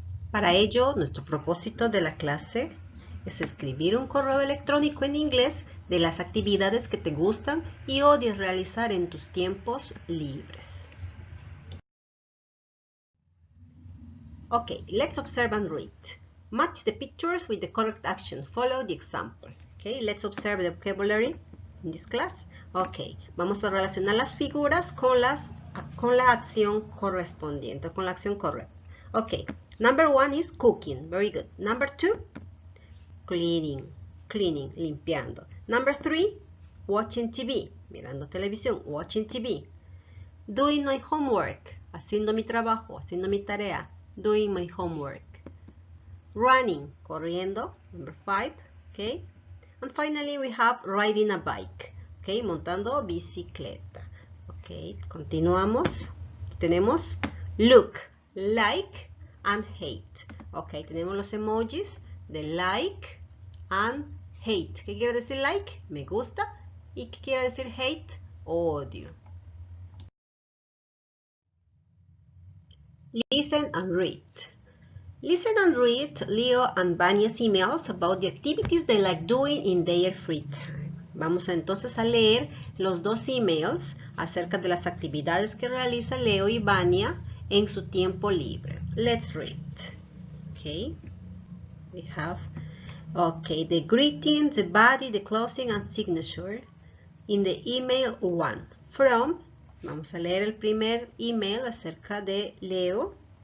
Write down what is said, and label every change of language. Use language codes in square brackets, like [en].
[es] Para ello, nuestro propósito de la clase es escribir un correo electrónico en inglés de las actividades que te gustan y odias realizar en tus tiempos libres. [en] Okay, let's observe and read. Match the pictures with the correct action. Follow the example. Okay, let's observe the vocabulary in this class. [es] Okay, vamos a relacionar las figuras con la acción correspondiente, con la acción correcta. [en] Okay, number 1 is cooking. Very good. Number 2, cleaning, [es] limpiando. [en] Number 3, watching TV, [es] mirando televisión, [en] watching TV. Doing my homework, [es] haciendo mi trabajo, haciendo mi tarea. [en] Doing my homework. Running, [es] corriendo, [en] number 5, okay? And finally we have riding a bike, okay? [es] Montando bicicleta, [en] okay? [es] Continuamos. Tenemos [en] look, like, and hate, okay? [es] Tenemos los emojis de [en] like and hate. [es] ¿Qué quiere decir like? Me gusta. ¿Y qué quiere decir hate? Odio. [en] Listen and read. Listen and read Leo and Vanya's emails about the activities they like doing in their free time. [es] Vamos entonces a leer los dos emails acerca de las actividades que realiza Leo y Vanya en su tiempo libre. [en] Let's read. Okay. We have, okay, the greeting, the body, the closing, and signature in the email 1 from. [es] Vamos a leer el primer email acerca de Leo.